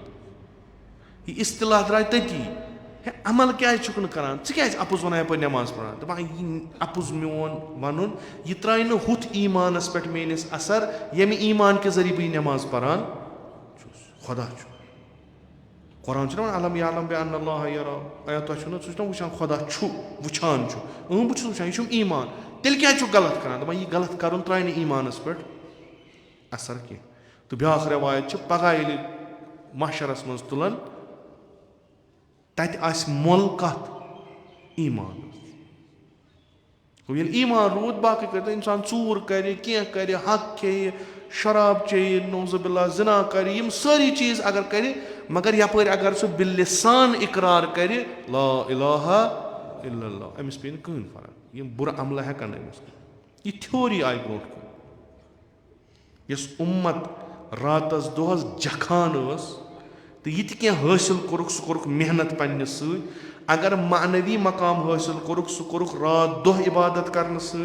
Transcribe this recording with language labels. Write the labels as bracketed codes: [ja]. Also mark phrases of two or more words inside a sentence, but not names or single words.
[ks] یہِ اصطلاح درٛاے تٔتی. ہے عمل کیازِ چھُکھ نہٕ کران؟ ژٕ کیازِ اپُز ونان یپٲرۍ نٮ۪ماز پران؟ دپان یہِ اپُز میون ونُن یہِ ترٛایہِ نہٕ ہُتھ ایٖمانس پٮ۪ٹھ میٲنِس اثر ییٚمہِ ایٖمان کہِ ذٔریعہٕ بہٕ یہِ نٮ۪ماز پران چھُس. خۄدا چھُ. قرآن چھُنہ وَنان [ar] الم یعلم بِأنَّ اللّٰهَ یَرَىٰ. [ks] ایا تۄہہِ چھُو نہ سُہ چھُنہ وٕچھان خۄدا چھُ وٕچھان چھُ. بہٕ چھُس وٕچھان یہِ چھُم ایٖمان. تیٚلہِ کیازِ چھُکھ غلط کران؟ دپان یہِ غلط کرُن ترٛایہِ نہٕ ایٖمانس پٮ۪ٹھ اثر کینٛہہ. تہٕ بیاکھ رٮ۪وایت چھِ پگہہ ییٚلہِ محشرس منٛز تُلن تتہِ آسہِ مۄل کتھ ایٖمانس. گوٚو ییٚلہِ ایٖمان روٗد باقٕے کٔرۍ اِنسان ژوٗر کرِ کینٛہہ کرِ حق کھیٚیہِ شراب چیٚیہِ [ar] نعوذ باللہ [ks] زِنا کرِ یِم سٲری چیٖز اگر کرِ مگر یپٲرۍ اگر سُہ بِلِسان اقرار کرِ [ar] لا الہ الا اللہ [ks] أمِس پیٚیہِ نہٕ کٕہٕنۍ فرق. یِم بُرٕ عملہٕ ہٮ۪کن نہٕ أمِس کٔرِتھ. یہِ تھیوری آیہِ برونٛٹھ کُن. یۄس اُمت راتس دۄہس جکھان ٲس تہٕ یہِ تہِ کینٛہہ حٲصِل کوٚرُکھ سُہ کوٚرُکھ محنت پننہِ سۭتۍ. اگر معنوی مقام حٲصِل کوٚرُکھ سُہ کوٚرُکھ رات دۄہ عبادت کرنہٕ سۭتۍ.